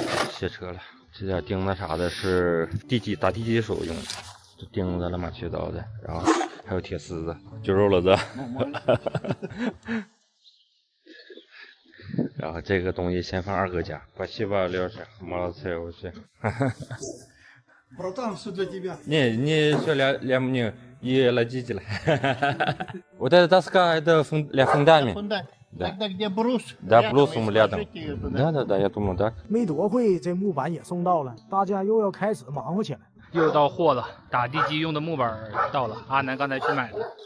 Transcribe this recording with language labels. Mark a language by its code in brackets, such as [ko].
[zh] 卸车了，这点钉子啥的是打地基时候用的，这钉子乱七八糟的，然后还有铁丝子、揪肉了子。然后这个东西先放二哥家，把西瓜撂下，毛菜我去。 [ru] Братан, все для тебя. Не все для мне и родителей. Вот это доска, это для фундамента. Да. Тогда где брус? Да, брус мы рядом. Да. Да, я думаю, так. [zh] 没多会，这木板也送到了，大家又要开始忙活起来。又到货了，打地基用的木板到了，阿南刚才去买的。